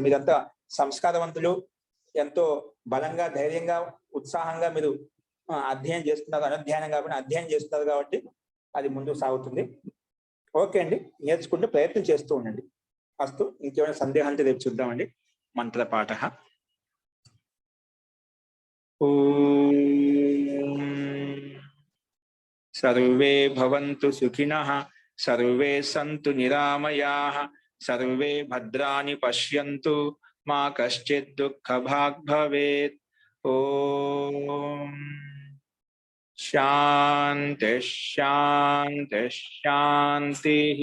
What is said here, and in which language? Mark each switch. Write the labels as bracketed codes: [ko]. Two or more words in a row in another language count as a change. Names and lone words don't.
[te] మీరంతా సంస్కారవంతులు, ఎంతో బలంగా, ధైర్యంగా, ఉత్సాహంగా మీరు అధ్యయనం చేస్తున్నారు, అనధ్యయనం కాకుండా అధ్యయనం చేస్తున్నారు కాబట్టి అది ముందుకు సాగుతుంది. ఓకే అండి, నేర్చుకుంటే ప్రయత్నం చేస్తూ ఉండండి. అస్తు, ఇంకేమైనా సందేహాలు రేపు చూద్దామండి. మంత్రపాఠ. [sa] सर्वे भवन्तु सुखिनः सर्वे सन्तु निरामयाः सर्वे भद्राणि पश्यन्तु मा कश्चित् दुःखभाग् भवेत्। ओम शांति शांति शांति।